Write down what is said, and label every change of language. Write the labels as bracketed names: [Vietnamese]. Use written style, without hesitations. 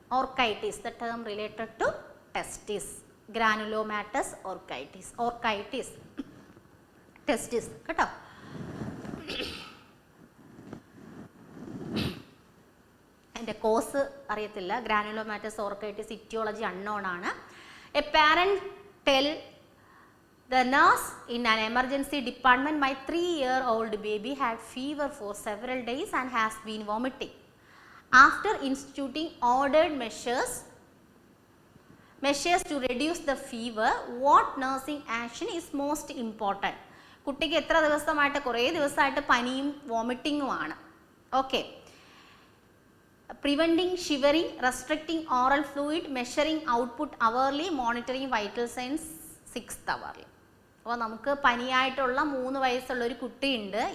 [English] Orchitis the term related to testis. Granulomatous orchitis, orchitis testis [Malayalam] കേട്ടോ. അതിൻ്റെ cos അറിയത്തില്ല. ഗ്രാനുലോമാറ്റസ് ഓർക്കൈറ്റിസ് [English] etiology unknown [Malayalam] ആണ്. [English] A parent tell the nurse in an emergency department, my 3-year-old baby had fever for several days and has been vomiting. After instituting ordered measures to reduce the fever, what nursing action is most important? [Malayalam] കുട്ടിക്ക് എത്ര ദിവസമായിട്ട്? കുറേ ദിവസമായിട്ട് പനിയും വോമിറ്റിങ്ങും ആണ്. [English] Okay, preventing shivering, restricting oral fluid, measuring output hourly, monitoring vital signs 6th hourly. [Malayalam] അപ്പോൾ നമുക്ക് പനിയായിട്ടുള്ള 3 വയസ്സുള്ള ഒരു കുട്ടിയുണ്ട്.